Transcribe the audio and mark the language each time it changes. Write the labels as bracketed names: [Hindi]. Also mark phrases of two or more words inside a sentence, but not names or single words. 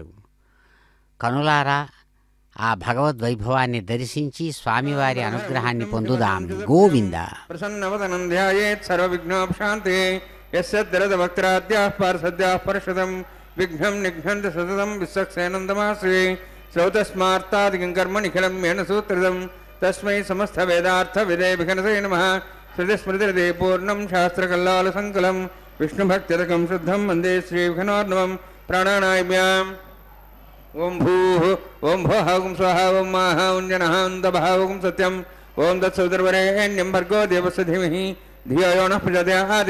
[Telugu] కనులారా ఆ భగవద్వైభవాన్ని దర్శించి స్వామివారి అనుగ్రహాన్ని పొందుదాం. గోవింద. [Sanskrit] ప్రసన్నవదనం ధ్యాయేత్ సర్వవిఘ్నోపశాంతే యస్య దరదవక్త్రాద్యాః పార్షద్యాః పర్షదం విఘ్నం నిఘ్నంతి సతతం విశ్వక్సేనందమాశ్రయే శ్రౌతస్మార్తాదికం కర్మ నిఖిలం మేన సూత్రితం तस्मै समस्तवेदार्थविदे विघ्नसे नमः। श्रुतिस्मृतिर्दे पूर्णं शास्त्रकल्लालसङ्कुलं विष्णुभक्त्यदकं शुद्धं वन्दे श्रीविघ्नोर्नवं प्राणानायम्याम्। ओं भूः ओं भुवः ओं स्वः ओं माः ओं जनः ओं तपः ओं सत्यम् ओं तत्सवितुर्वरेण्यं भर्गो देवस्य धीमहि धियो यो नः प्रचोदयात्।